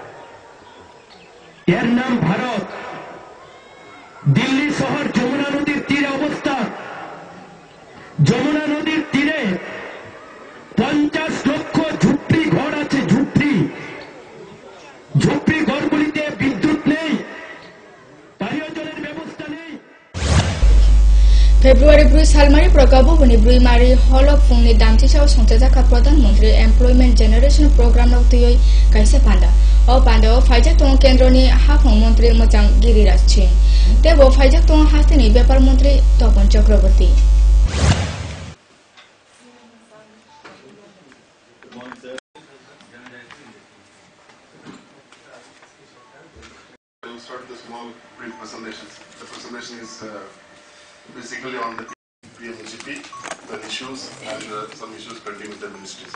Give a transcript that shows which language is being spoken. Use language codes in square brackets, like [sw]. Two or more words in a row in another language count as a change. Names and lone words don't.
[bn] এর নাম ভারত। দিল্লি শহর যমুনা নদীর তীরে অবস্থান। যমুনা নদীর তীরে 50 লক্ষ ঝুপড়ি ঘর আছে। ঝুপড়ি ঘরগুলিতে বিদ্যুৎ নেই, পানীয় জলের ব্যবস্থা নেই। [trp] February 2 salmari progabo buni brui mari holo phungni damchi saw songchajaka pradhan mantri employment generation program nok tuyoi kaise panda o panda o faijak tong kendro ni hafong mantri mojang giriraj chin tebo faijak tong hastini byapar mantri Topon Chakraborty [en] We'll start with a small brief presentation. The presentation is basically on the PMGP, the issues and some issues pending with the ministries.